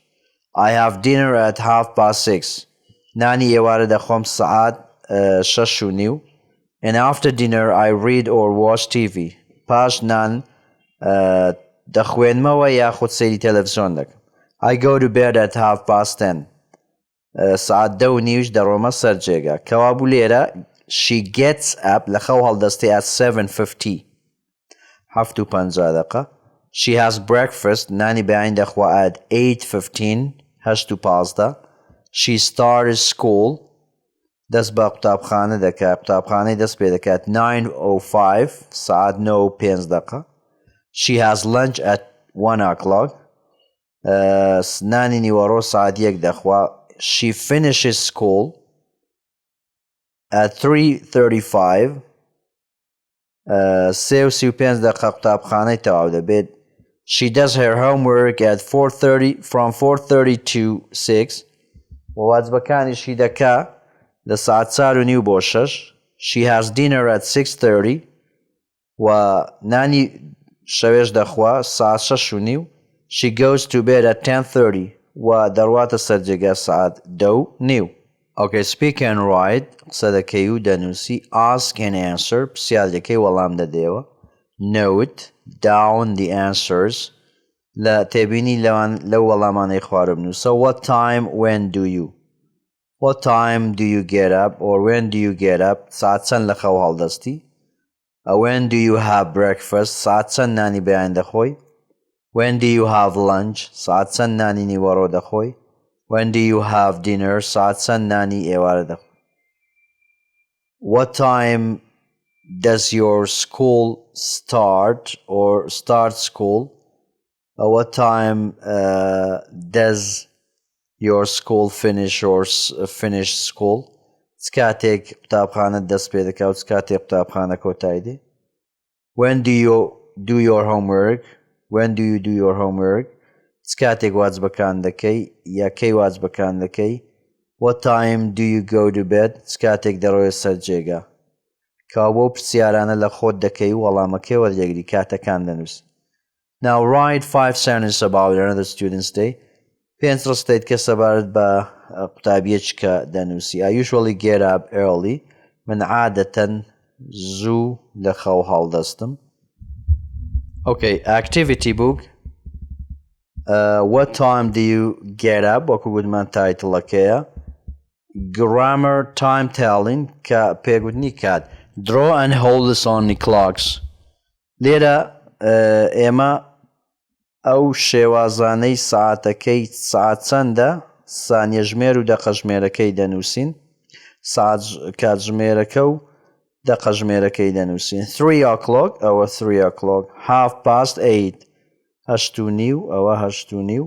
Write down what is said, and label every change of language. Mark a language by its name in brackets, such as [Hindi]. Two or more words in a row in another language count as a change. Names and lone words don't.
[English] I have dinner at 6:30. [Central Kurdish] نانی ئێوارە دەخۆم سعات 6:30. [English] And after dinner I read or watch TV. [Central Kurdish] پاش نان دەخوێنمەوە یاخود سەیری تەلەڤیزۆن دەکەم. [English] I go to bed at 10:30. [Central Kurdish] سعات 10:30 دەڕۆمە سەر جێگا. کەوابوو لێرە [English] she gets up [Central Kurdish] لە خەو هەڵدەستی at 7:50. 7:50 دقە. [English] She has breakfast [Central Kurdish] نانی بەیانی دەخوا [English] at 8:15. [Central Kurdish] 8:15. [English] She started school [Central Kurdish] دەست بە قوتابخانە دەکات. قوتابخانەی دەست پێ دەکات 9:05 سعات 9:05 دقە. [English] She has lunch at 1 o'clock. [Central Kurdish] نانی نیوەڕۆ سعات 1 دەخوا. [English] She finishes school at 3:35. [Central Kurdish] 3:35 دقە قوتابخانەی تەواو دەبێت. [English] She does her homework at 4:30 from 4:30 to 6. [Central Kurdish] و واجبەکانیشی دەکا لە سعات 4:30 بۆ 6. [English] She has dinner at 6:30 [Central Kurdish] و نانی شەوێش دەخوا ساعت 6:30. [English] She goes to bed at 10:30 [Central Kurdish] و دەڕواتە سەر جێگا ساعت 2:30. [English] Okay, speak and write. [Central Kurdish] قسە دەکەی و دەنووسی. [English] Ask and answer. [Central Kurdish] پرسیارەکەی وەڵام دەدەیەوە. [English] Note down the answers. [Central Kurdish] لە تێبینی لەو وەڵامانەی خوارە بنووسە. [English] What time, when do you? What time do you get up or when do you get up? [Central Kurdish] ساعت چەند لە خەو هەڵدەستی؟ [English] When do you have breakfast? [Central Kurdish] ساعت چەند نانی بەیان دەخۆی؟ [English] When do you have lunch? [Central Kurdish] ساعت چەند نانی نیوەڕۆ دەخۆی؟ [English] When do you have dinner? [Central Kurdish] ساعت چەند نانی ئێوارە دەخۆی؟ [English] What time does your school start or start school? What time does your school finish or finish school? [Central Kurdish] چ کاتێک قوتابخانە دەست پێ دەکات و چ کاتێک قوتابخانە کۆتایی دێ؟ [English] When do you do your homework? When do you do your homework? [Central Kurdish] چ کاتێک واجبەکان دەکەی یا کەی واجبەکان دەکەی؟ [English] What time do you go to bed? [Central Kurdish] چ کاتێک دەڕۆیە سەر جێگا؟ کاو بۆ پرسیارانە لە خۆت دەکەی و وەڵامەکەی وەردەگری کاتەکان دەنووسی. [English] Now write 5 sentences about another student's day. [Central Kurdish] 5 ڕستەیت کە سەبارەت بە قوتابیەکە دەنووسی. [English] I usually get up early. [Central Kurdish] من عادەتەن زوو لە خەو هەڵدەستم. [English] Okay, activity book. What time do you get up? [Central Kurdish] وەکو گوتمان تایتڵەکەیە. [English] Grammar time telling [Central Kurdish] کە پێگوتنی کات. [English] Draw and hold this on the clocks. [Central Kurdish] لێرە ئێمە ئەو شێوازانەی ساعتەکەی ساعت چەندە سانیەژمێر و دەقەژمێرەکەی دەنووسین. ساعت کاتژمێرەکە و دەقەژمێرەکەی دەنووسین. [English] 3 o'clock ئەوە 3 o'clock. 8:30 8:30 ئەوە 8:30.